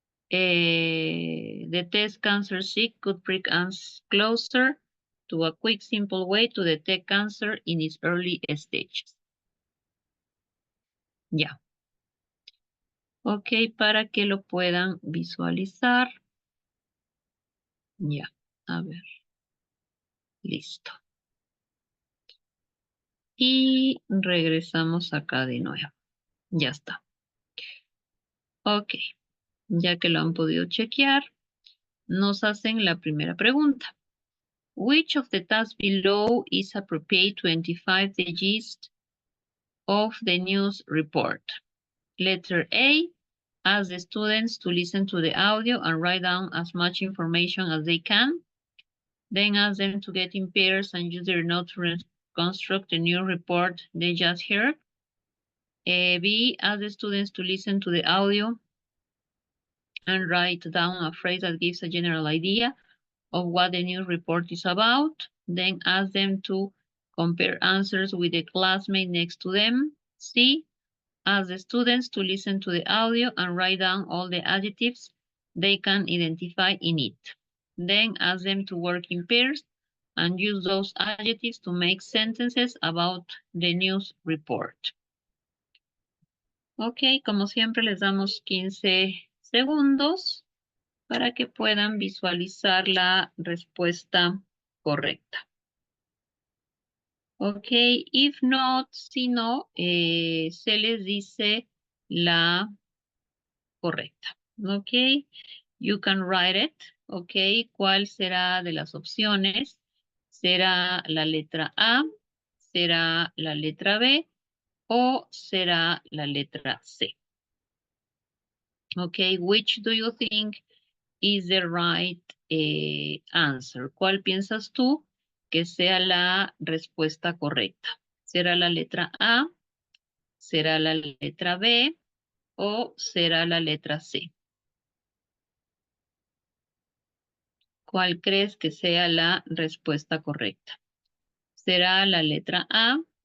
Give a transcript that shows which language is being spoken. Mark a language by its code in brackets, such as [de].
[en] The test CancerSeek could bring us closer to a quick, simple way to detect cancer in its early stages. [es] Ya. Ok, para que lo puedan visualizar. Ya, a ver. Listo. Y regresamos acá de nuevo. Ya está. Ok, ya que lo han podido chequear, nos hacen la primera pregunta. [en] Which of the tasks below is appropriate to identify the gist of the news report? Letter A, Ask the students to listen to the audio and write down as much information as they can. Then ask them to get in pairs and use their notes to reconstruct the new report they just heard. B, ask the students to listen to the audio and write down a phrase that gives a general idea of what the news report is about. Then ask them to compare answers with the classmate next to them. C, ask the students to listen to the audio and write down all the adjectives they can identify in it. Then ask them to work in pairs and use those adjectives to make sentences about the news report. [es] Ok, como siempre les damos 15 segundos para que puedan visualizar la respuesta correcta. Ok, [en] if not, [es] si no, se les dice la correcta. [en] Ok, you can write it. [es] Ok, ¿cuál será de las opciones? ¿Será la letra A? ¿Será la letra B? ¿O será la letra C? [en] Ok, which do you think is the right answer? [es] ¿Cuál piensas tú que sea la respuesta correcta? ¿Será la letra A? ¿Será la letra B? ¿O será la letra C? ¿Cuál crees que sea la respuesta correcta? ¿Será la letra A?